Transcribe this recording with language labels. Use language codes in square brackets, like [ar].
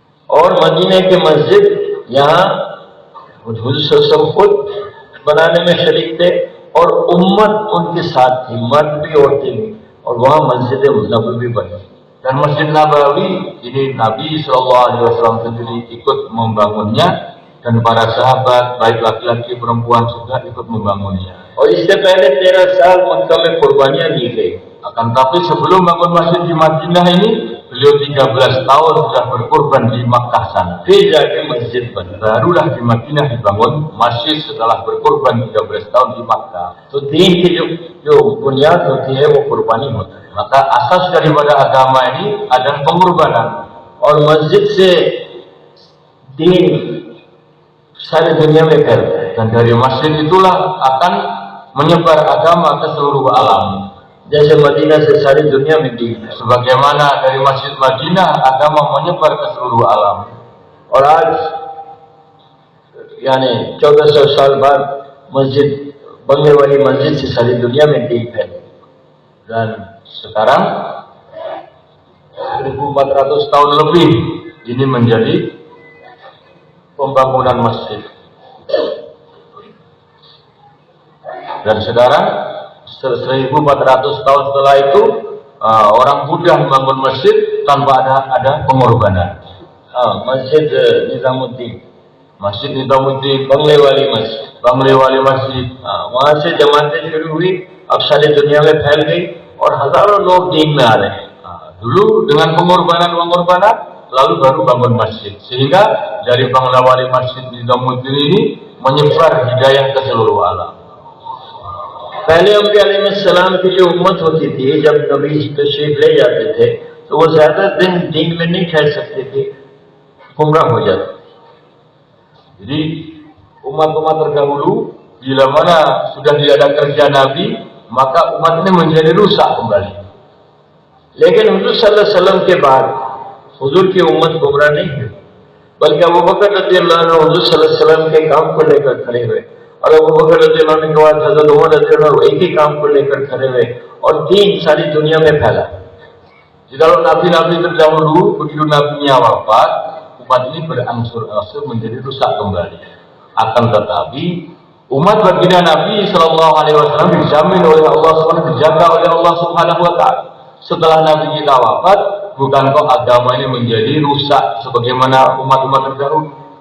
[hi] और मदीने के मस्जिद यहाँ हुजूर सल्लल्लाहु खुद बनाने में शरीक थे, और उम्मत उनके साथ थी, मर्द भी औरतें भी, और वहाँ मस्जिद नबवी बनी। [id] Dan Masjid Nabawi ini Nabi SAW sendiri ikut membangunnya, dan para sahabat baik laki-laki perempuan juga ikut membangunnya. [hi] और इससे पहले 13 साल मक्का में कुर्बानियां दी गई। [id] Akan tapi sebelum bangun masjid di Madinah ini, beliau 13 tahun sudah berkorban di Makkah sana. [hi] फिर जाके मस्जिद बनी। [id] Barulah di Madinah dibangun masjid setelah berkorban 13 tahun di Makkah. [hi] तो दीन की जो बुनियाद होती है वो कुर्बानी होता है। [id] Maka asas daripada agama ini adalah pengorbanan. [hi] और मस्जिद से दीन सारी दुनिया में फैलता है। [id] Dan dari masjid itulah akan menyebar agama ke seluruh alam. [hi] जैसे मदीना से सारी दुनिया में दीन है। [id] Sebagaimana dari Masjid Madinah agama menyebar ke seluruh alam. [hi] और आज यानी 1400 साल बाद मस्जिद बनने वाली मस्जिद से सारी दुनिया में दीन फैली। [id] Dan sekarang 1400 tahun lebih ini menjadi pembangunan masjid. Dan sekarang 1400 tahun setelah itu orang mudah membangun masjid tanpa ada pengorbanan. [hi] मस्जिद निजामुद्दीन, [id] Masjid Nizamuddin, [hi] बंगले वाली मस्जिद, [id] Bangli Wali Masjid, [hi] वहां से जमातें शुरू हुई, अब सारी दुनिया में फैल गई और हजारों लोग दीन में आ रहे हैं। [id] Dulu dengan pengorbanan, lalu baru bangun masjid. Sehingga dari Bangla Wali Masjid Nizamuddin ini menyebar hidayah ke seluruh alam. [hi] पहले अम्बिया अलैहिस्सलाम की जो उम्मत होती थी, जब नबी तशरीफ ले जाते थे, तो वो ज्यादा दिन दीन में नहीं ठहर सकते थे, गुमराह हो जाते। [id] Jadi umat-umat terdahulu bila mana sudah tidak ada kerja Nabi, maka umat ini menjadi rusak kembali. [hi] लेकिन हुजूर सल्लल्लाहु अलैहि वसल्लम के बाद हुजूर की उम्मत गुमराह नहीं हुई, बल्कि अबू बकर रज़ियल्लाहु अन्हु हुजूर सल्लल्लाहु अलैहि वसल्लम के काम को लेकर खड़े हुए, और अबू बकर रज़ियल्लाहु अन्हु के बाद हज़रत उमर रज़ियल्लाहु अन्हु एक ही काम को लेकर खड़े हुए, और दीन सारी दुनिया में फैला। [id] Jadi kalau nabi-nabi terdahulu begitu nabinya wafat, umat ini berangsur-angsur menjadi rusak kembali. Akan tetapi umat baginda Nabi Shallallahu Alaihi Wasallam dijamin oleh Allah SWT, dijaga oleh Allah Subhanahu Wa Taala. Setelah Nabi kita wafat, bukan kok agama ini menjadi rusak sebagaimana umat-umat terdahulu.